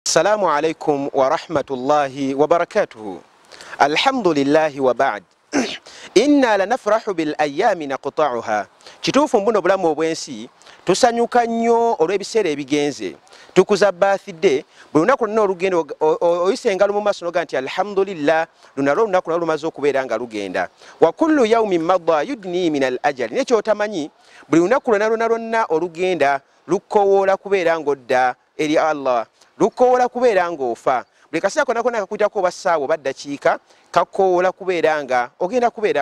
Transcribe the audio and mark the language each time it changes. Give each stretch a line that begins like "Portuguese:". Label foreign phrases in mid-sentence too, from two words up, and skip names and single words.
Arabic: السلام عليكم ورحمة الله وبركاته. الحمد لله وبعد. إنا لنفرح بالأيام نقطعها.
Ganda: Kituufu mbuno bulamu obwensi tusanyuka nnyo olw'ebiseera ebigenze tukuza birthday buli lunaku lonna olugendo oyisenga lumu maaso noga nti alhamdulillah lunalwo olunaku nalwo lumaze okubeera nga lugenda
Arabic: وكل يوم مضى يدني من الأجل
Ganda: nekyo otamanyi buli lunaku lwonna olugenda lukowoola kubeera ng'odda eri Allah lukowoola kubeera ng'ofa buli kaseera konna konna kakuyitako oba ssaawa oba ddakiika kakowoola kubeera nga ogenda kubeera